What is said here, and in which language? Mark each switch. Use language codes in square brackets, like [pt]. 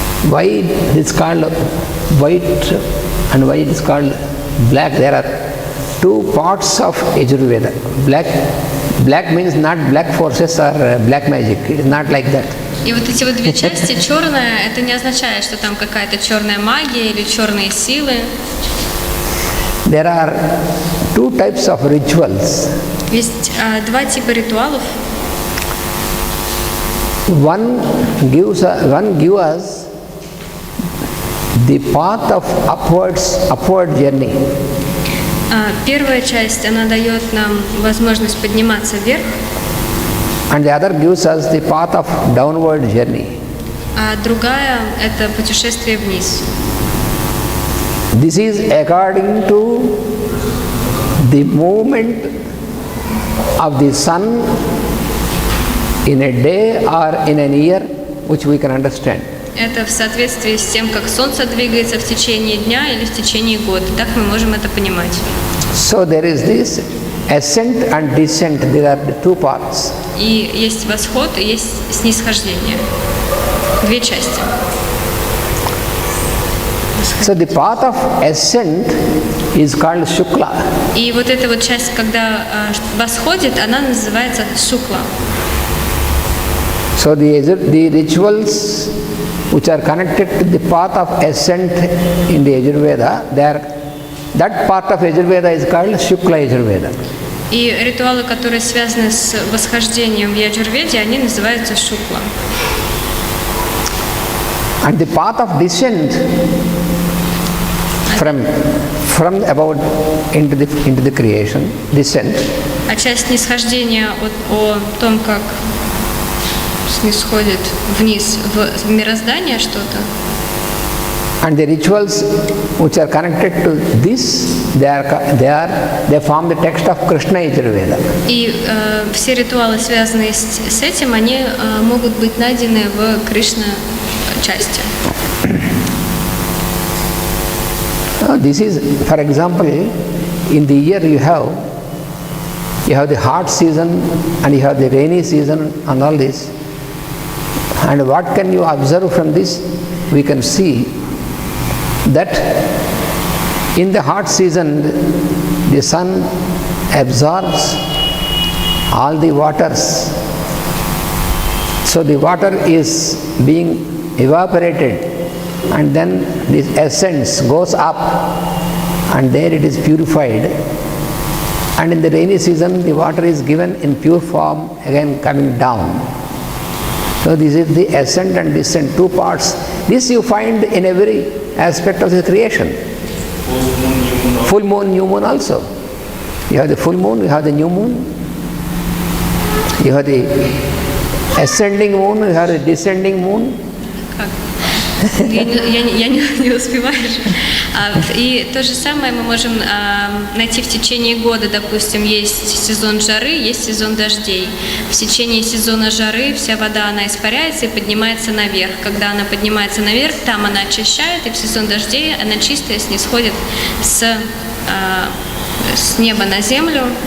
[en] Why it is called white and why it is called black? There are two parts of Yajurveda. Black means not black forces or black magic. It is not like that. [ru] И вот эти вот две части, черная, это не означает, что там какая-то черная магия или черные силы. [en] There are two types of rituals. [ru] Есть два типа ритуалов. [en] One gives us the path of upward journey. [ru] Первая часть, она дает нам возможность подниматься вверх. [en] And the other gives us the path of downward journey. [ru] А другая – это путешествие вниз. [en] This is according to the movement of the sun in a day or in a year, which we can understand. [ru] Это в соответствии с тем, как Солнце двигается в течение дня или в течение года. Так мы можем это понимать. [en] So there is this ascent and descent. There are the two parts. [ru] И есть восход, и есть снисхождение. Две части. [en] So the path of ascent is called Shukla. [ru] И вот эта вот часть, когда восходит, она называется Шукла. [en] So the rituals which are connected to the path of ascent in the Yajurveda, that part of Yajurveda is called Shukla Yajurveda. [ru] И ритуалы, которые связаны с восхождением в Яджурведе, они называются Шукла. [en] And the path of descent from about into the creation, descent. [ru] А часть снисхождения о том, как снисходит вниз в мироздание что-то. [en] And the rituals which are connected to this, they form the text of Krishna Yajurveda. [ru] И все ритуалы, связанные с этим, они могут быть найдены в Кришна части. [en] This is, for example, in the year you have the hot season and you have the rainy season and all this. And what can you observe from this? We can see that in the hot season the sun absorbs all the waters. So the water is being evaporated and then this essence goes up, and there it is purified, and in the rainy season the water is given in pure form, again coming down. So this is the ascent and descent, two parts. This you find in every aspect of the creation. Full moon, new moon also. You have the full moon, you have the new moon, you have the ascending moon, you have the descending moon. [ru] Я не успеваю. И то же самое мы можем найти в течение года. Допустим, есть сезон жары, есть сезон дождей. В течение сезона жары вся вода, она испаряется и поднимается наверх. Когда она поднимается наверх, там она очищает, и в сезон дождей она чистая снисходит с неба на землю.